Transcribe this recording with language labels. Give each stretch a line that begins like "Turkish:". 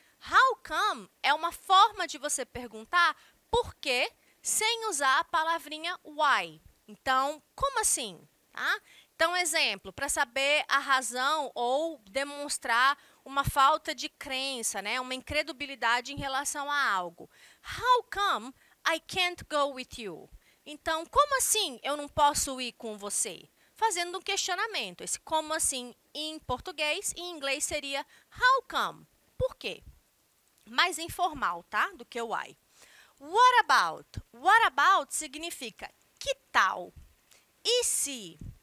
Portuguese: How come é uma forma de você perguntar por quê sem usar a palavrinha why. Então, como assim? Tá? Então, exemplo, para saber a razão ou demonstrar uma falta de crença, né? Uma incredulidade em relação a algo.
English: How come I can't go with you?
Portuguese: Então, como assim eu não posso ir com você? Fazendo um questionamento. Esse como assim em português e em inglês seria how come? Por quê? Mais informal, tá? Do que o why. What about? What about significa que tal? E se?